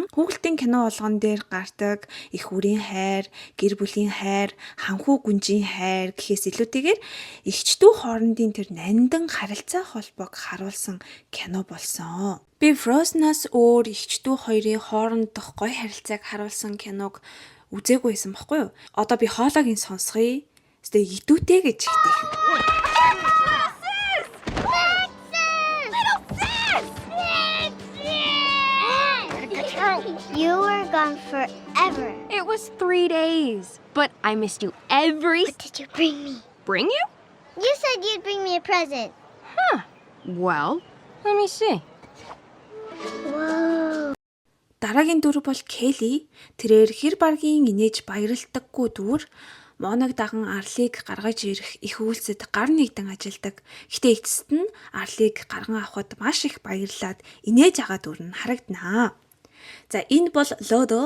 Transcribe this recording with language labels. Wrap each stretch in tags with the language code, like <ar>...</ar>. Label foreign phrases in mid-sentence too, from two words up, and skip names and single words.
<mn>Хүүхэлдэйн кино болгон дээр гардаг их үрийн хайр, гэр бүлийн хайр, ханхүү гүнжийн хайр гэхээс илүүтэйгээр эгч дүү хоорондын тэр нандин харилцаа холбоог харуулсан кино болсон. Би Frozen-аас өөр эгч дүү хоёрын хоорондох гоё харилцааг харуулсан киног үзээгүй байсан баггүй юу? Одоо би хоолойг сонсгоё. Гэтэ идүүтэй гэж ихтэй.</mn> <en>You were gone forever. It was 3 days, but I missed you What did you bring me? Bring you? You said you'd bring me a present. Huh. Well, let me see. Whoa.</en> <mn>Дараагийн дүр бол Келли. Тэрээр хэр баргийн инээж баярлдаггүй дүр. Моног даган арлыг гаргаж ирэх их үйлсэд гар нэгдэн ажилдаг. Гэтэ эцэст нь арлыг гарган авахд маш их баярлаад инээж байгаа дүр нь харагданаа. За энэ бол Лодо.</mn>